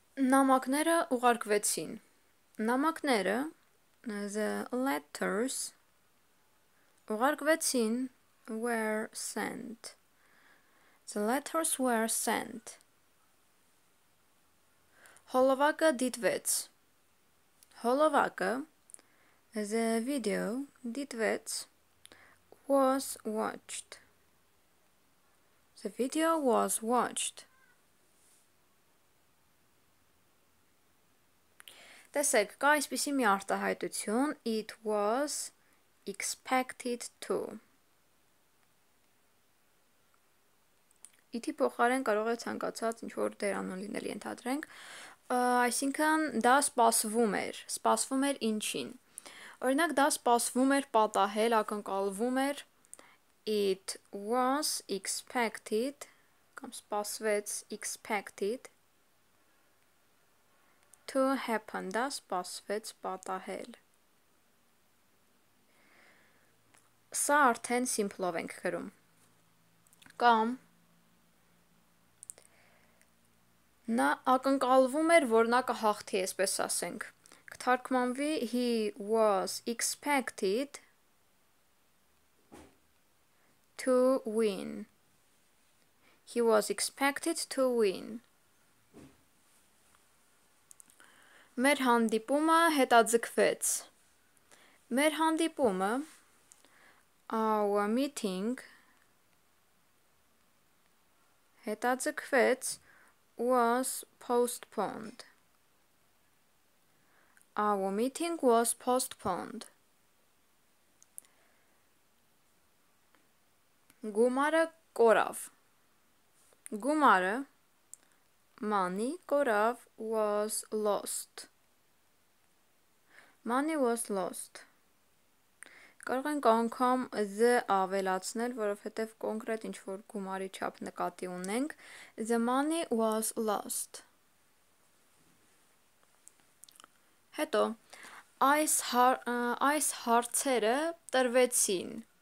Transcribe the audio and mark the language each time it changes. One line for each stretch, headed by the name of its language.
Armenian: Նամակները ուղարկվեցին. Նամակները
English: the letters
Armenian: ուղարկվեցին
English: were sent. The letters were sent.
Armenian: Հոլովակը դիտվեց. Հոլովակը
English: the video
Armenian: դիտվեց
English: was watched. The video was watched.
Armenian: Տեսեք, կա այսպիսի մի արտահայտություն.
English: It was expected to.
Armenian: It-ի փոխարեն կարող է ցանկացած ինչ-որ դերանուն լինել, ենթադրենք. Այսինքն դա սպասվում էր. Սպասվում էր ինչին. Օրինակ դա սպասվում էր պատահել, ակնկալվում էր.
English: It was expected,
Armenian: կամ սպասվեց
English: expected to happen,
Armenian: դա սպասվեց պատահել. Սա արդեն simple-ով ենք գրում. Կամ նա ակնկալվում էր, որ նա կհաղթի, այսպես ասենք. Կթարգմանվի
English: he was expected to win. He was expected to win.
Armenian: Մեր հանդիպումը հետաձգվեց. Մեր հանդիպումը
English: our meeting
Armenian: հետաձգվեց
English: was postponed. Our meeting was postponed.
Armenian: Գումարը կորավ. Գումարը
English: money
Armenian: կորավ
English: was lost. Money was lost.
Armenian: Կարող ենք անգամ the ավելացնել, որովհետև կոնկրետ ինչ-որ գումարի չափ նկատի ունենք.
English: The money was lost.
Armenian: Հետո այս հարցերը տրվեցին.